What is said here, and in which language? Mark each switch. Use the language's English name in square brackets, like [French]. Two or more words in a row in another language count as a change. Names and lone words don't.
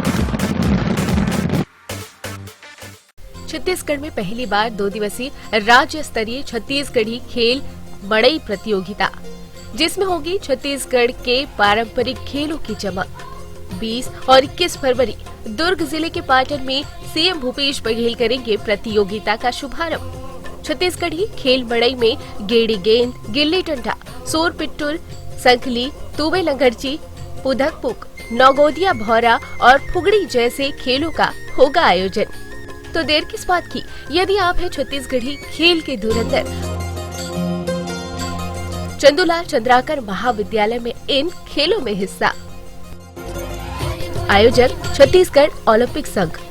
[Hindi] छत्तीसगढ़ में पहली बार 2 दिवसीय राज्य स्तरीय छत्तीसगढ़ी खेल मड़ई प्रतियोगिता, जिसमें होगी छत्तीसगढ़ के पारंपरिक खेलों की चमक। 20 और 21 फरवरी दुर्ग जिले के पाटन में सीएम भूपेश बघेल करेंगे प्रतियोगिता का शुभारंभ। छत्तीसगढ़ी खेल मड़ई में गेड़ी गेंद, गिल्ली डंडा, सोर पिट्टूर, संखली, तूबे लंगरची, पुधकपुक, नौगोदिया भौरा और फुगड़ी जैसे खेलों का होगा आयोजन। तो देर किस बात की, यदि आप हैं छत्तीसगढ़ी खेल के धुरंधर, चंदूलाल चंद्राकर महाविद्यालय में इन खेलों में हिस्सा। आयोजक छत्तीसगढ़ ओलंपिक संघ।